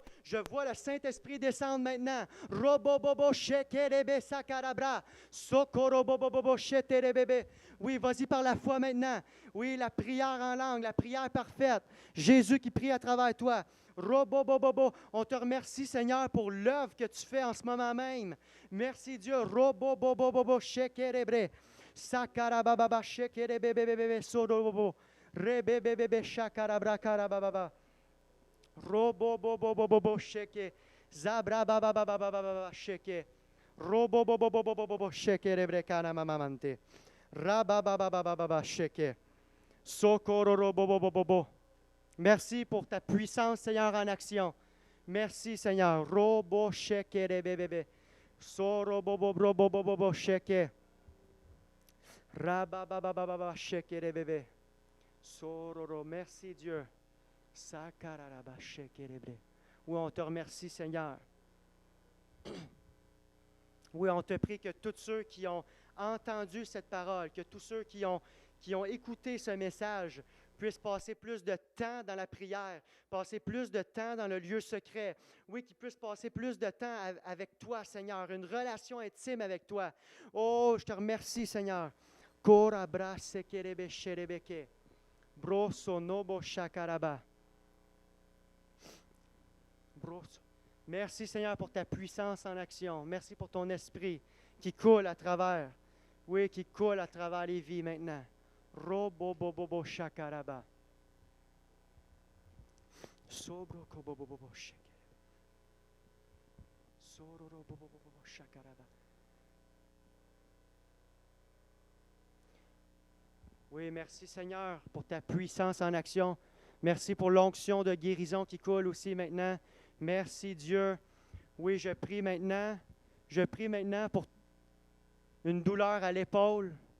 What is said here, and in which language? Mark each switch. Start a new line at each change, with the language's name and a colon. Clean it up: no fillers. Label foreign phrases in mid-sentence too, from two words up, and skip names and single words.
French: Je vois le Saint-Esprit descendre maintenant. Oui, vas-y par la foi maintenant. Oui, la prière en langue, la prière parfaite. Jésus qui prie à travers toi. On te remercie, Seigneur, pour l'œuvre que tu fais en ce moment même. Merci, Dieu. Sheke. Zabra baba baba baba sheke. Robo bobo bobo bobo sheke rebrekana mamamante. Raba baba baba baba sheke. Sokoro robo bobo bobo. Merci pour ta puissance, Seigneur, en action. Merci, Seigneur. Robo sheke rebebebe. Soro bobo bro bobo bobo sheke. Rabababababa sheke rebebe. Sororo, merci Dieu. Sakararaba sheke rebre. Oui, on te remercie Seigneur. Oui, on te prie que tous ceux qui ont entendu cette parole, que tous ceux qui ont écouté ce message puissent passer plus de temps dans la prière, passer plus de temps dans le lieu secret. Oui, qu'ils puissent passer plus de temps avec toi, Seigneur, une relation intime avec toi. Oh, je te remercie, Seigneur. Korabra sekerebe sherebeke. Broso nobo shakaraba. Broso. Merci Seigneur pour ta puissance en action. Merci pour ton esprit qui coule à travers. Oui, qui coule à travers les vies maintenant. Robobobobo shakaraba. Sobrokobobobo shakaraba. Sororobobobo shakaraba. Oui, merci Seigneur pour ta puissance en action. Merci pour l'onction de guérison qui coule aussi maintenant. Merci Dieu. Oui, je prie maintenant pour une douleur à l'épaule.